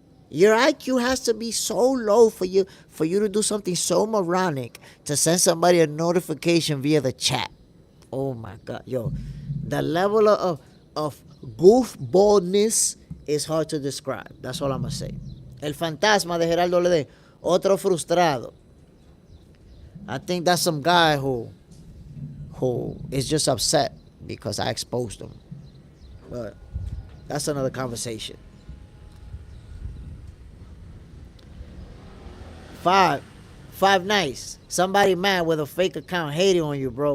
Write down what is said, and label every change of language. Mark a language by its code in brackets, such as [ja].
[en] Your IQ has to be so low for you to do something so moronic to send somebody a notification via the chat. Oh my God, yo, the level of goofballness is hard to describe. That's all I'm gonna say. [es] El fantasma de Geraldo Lede, otro frustrado. [en] I think that's some guy who is just upset because I exposed him. But that's another conversation. Five nights. Somebody mad with a fake account hating on you, bro.